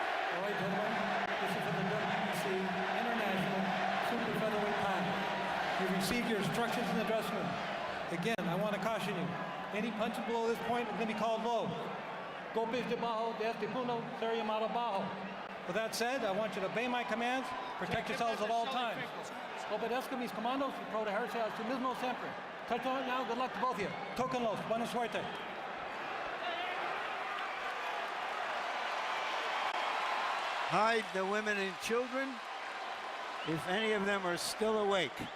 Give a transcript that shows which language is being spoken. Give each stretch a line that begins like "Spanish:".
English: All right, gentlemen, this is for the WBC International Super Featherweight Title. You received your instructions in the dressing room. Again, I want to caution you. Any punches below this point are going to be called low.
Spanish: Golpes de bajo, de este punto, ser llamado bajo.
English: With that said, I want you to obey my commands, protect yourselves at all times.
Spanish: Obedezca mis comandos y protegerse a sí mismo siempre.
English: Touch on it now, good luck to both of you.
Spanish: Tóquenlos, buena suerte.
English: Hide the women and children, if any of them are still awake.